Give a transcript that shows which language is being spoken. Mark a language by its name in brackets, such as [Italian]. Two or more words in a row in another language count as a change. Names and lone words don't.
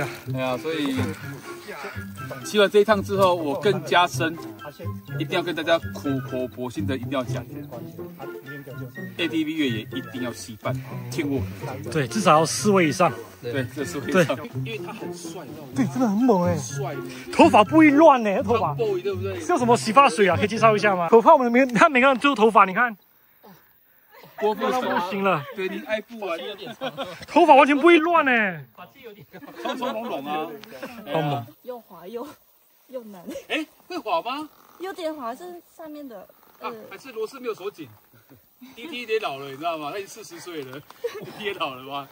[Chinese] 所以騎完這一趟之後，我更加深，一定要跟大家苦口婆心的一定要講，ATV 越野一定要攜伴，聽我的。對，至少要4位以上。對，這4位以上。因為他很帥，對，真的很猛哎。帥，頭髮不會亂呢，頭髮。對不對？是用什麼洗髮水啊？可以介紹一下嗎？頭髮我們他每個人揪頭髮，你看。郭富城不行了，对你爱不完，头发完全不会亂呢，冲冲隆隆啊，好猛，又滑又难。哎，会滑嗎？有點滑，是上面的。還是螺絲沒有鎖緊。DT 也老了，你知道嗎？他已經40歲了，DT 也老了嗎？